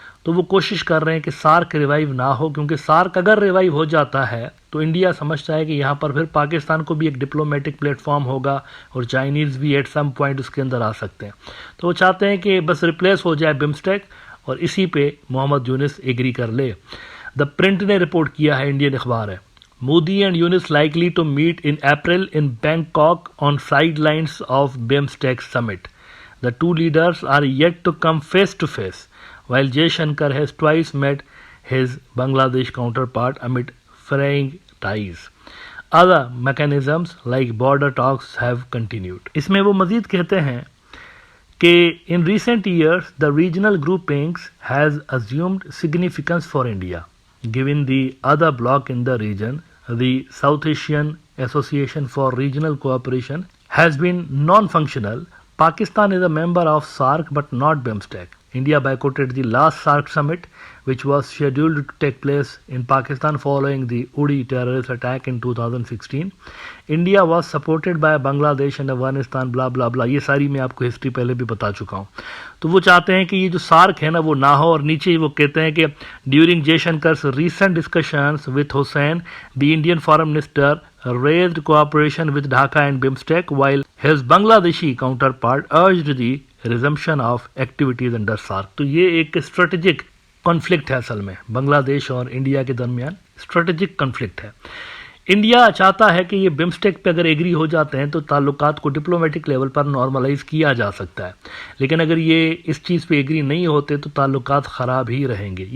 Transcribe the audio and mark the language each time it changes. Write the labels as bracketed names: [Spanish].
[Urdu] تو وہ کوشش کر رہے ہیں کہ سارک ریوائیو نہ ہو، کیونکہ سارک اگر ریوائیو ہو جاتا ہے تو انڈیا سمجھتا ہے کہ یہاں پر پھر پاکستان کو بھی ایک ڈپلومیٹک پلیٹ فارم ہوگا اور چائنیز بھی ایٹ سم پوائنٹ اس کے اندر آ سکتے ہیں. تو وہ چاہتے ہیں کہ بس ریپلیس ہو جائے بمسٹیک اور اسی پہ محمد یونس ایگری کر لے. [English] the Print [Urdu] نے رپورٹ کیا ہے، انڈین اخبار ہے، [English] Modi and Yunus likely to meet in April in Bangkok on sidelines of BIMSTEC summit. The two leaders are yet to come face to face, while Jay Shankar has twice met his Bangladesh counterpart amid fraying ties. Other mechanisms like border talks have continued. [Urdu] اس میں وہ مزید کہتے ہیں کہ [English] in recent years the regional groupings has assumed significance for India. Given the other bloc in the region, the South Asian Association for Regional Cooperation has been non-functional. Pakistan is a member of SAARC but not BIMSTEC. India boycotted the last SAARC summit, which was scheduled to take place in Pakistan following the Uri terrorist attack in 2016. India was supported by Bangladesh and Afghanistan, blah blah blah. [Urdu] یہ ساری میں آپ کو history پہلے بھی بتا چکا ہوں. تو وہ چاہتے ہیں کہ [English] یہ جو سارک ہے نا وہ نہ ہو، اور نیچے وہ کہتے ہیں کہ during Jaishankar's recent discussions with Hussain, the Indian foreign minister raised cooperation with Dhaka and BIMSTEC, while his Bangladeshi counterpart urged the resumption of activities under SAARC. [Urdu] تو یہ ایک اسٹریٹجک کانفلکٹ ہے اصل میں بنگلہ دیش اور انڈیا کے درمیان، اسٹریٹجک کانفلکٹ ہے. انڈیا چاہتا ہے کہ یہ بمسٹیک پہ اگر ایگری ہو جاتے ہیں تو تعلقات کو ڈپلومیٹک لیول پر نارملائز کیا جا سکتا ہے، لیکن اگر یہ اس چیز پہ ایگری نہیں ہوتے تو تعلقات خراب ہی رہیں گے.